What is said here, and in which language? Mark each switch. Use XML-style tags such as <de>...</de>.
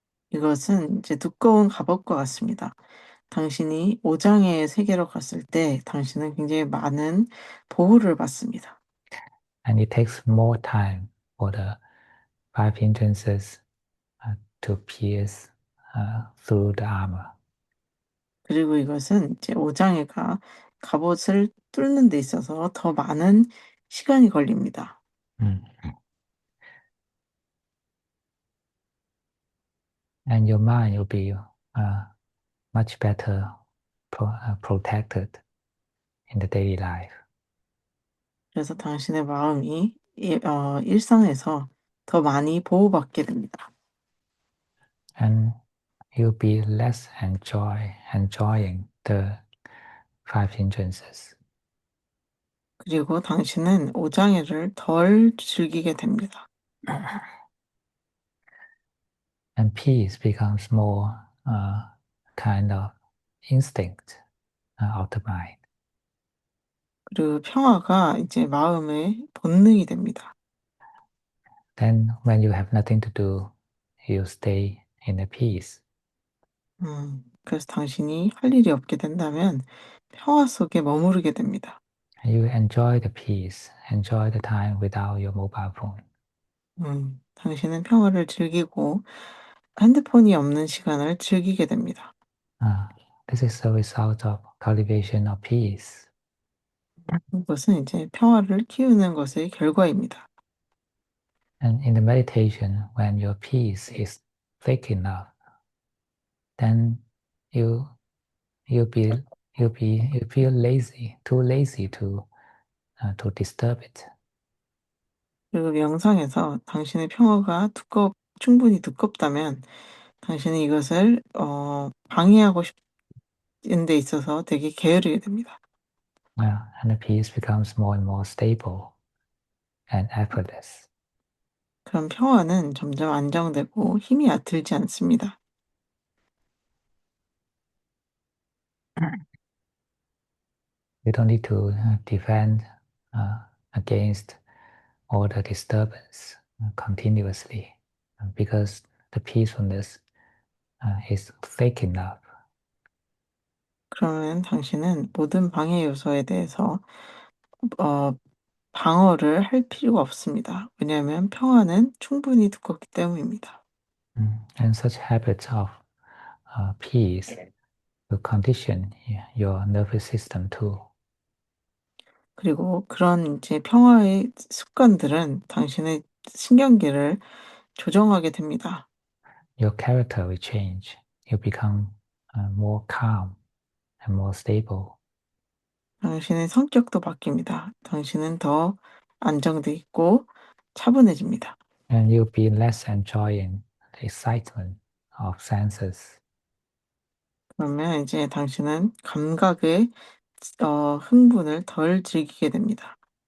<ko>이것은 이제 두꺼운 갑옷과 같습니다. 당신이 오장의 세계로 갔을 때 당신은 굉장히 많은 보호를 받습니다.</ko> <en>And it takes more time for the five hindrances to pierce through the armor.</en> <ko>그리고 이것은 이제 오장애가 갑옷을 뚫는 데 있어서 더 많은 시간이 걸립니다. Mm.</ko> <en>and your mind will be much better protected in the daily life.</en> <ko>그래서 당신의 마음이 일상에서 더 많이 보호받게 됩니다.</ko> <en>And you'll be less enjoying the five hindrances.</en> <ko>그리고 당신은 오장애를 덜 즐기게 됩니다.</ko> <en>And peace becomes more kind of instinct of the mind.</en> <ko>그리고 평화가 이제 마음의 본능이 됩니다.</ko> <en>Then when you have nothing to do, you stay in a peace.</en> <ko>그래서 당신이 할 일이 없게 된다면 평화 속에 머무르게 됩니다.</ko> <en>You enjoy the peace, enjoy the time without your mobile phone.</en> <ko>당신은 평화를 즐기고 핸드폰이 없는 시간을 즐기게 됩니다.</ko> <en>This is the result of cultivation of peace.</en> <ko>이것은 이제 평화를 키우는 것의 결과입니다.</ko> <en>And in the meditation, when your peace is thick enough, then you you be you feel lazy, too lazy to disturb it.</en> <ko>그리고 명상에서 당신의 평화가 충분히 두껍다면 당신은 이것을 방해하고 싶은 데 있어서 되게 게으르게 됩니다.</ko> <en>And the peace becomes more and more stable and effortless.</en> <ko>그럼 평화는 점점 안정되고 힘이 들지 않습니다.</ko> <en>You don't need to defend against all the disturbance continuously because the peacefulness is thick enough.</en> <ko>그러면 당신은 모든 방해 요소에 대해서 어 방어를 할 필요가 없습니다. 왜냐하면 평화는 충분히 두껍기 때문입니다.</ko> <en>And such habits of peace will condition your nervous system too.</en> <ko>그리고 그런 이제 평화의 습관들은 당신의 신경계를 조정하게 됩니다.</ko> <en>Your character will change. You become more calm and more stable.</en> <ko>당신의 성격도 바뀝니다. 당신은 더 안정돼 있고 차분해집니다.</ko> <en>And you'll be less enjoying the excitement of senses.</en> <ko>그러면 이제 당신은 감각의 흥분을 덜 즐기게 됩니다.</ko>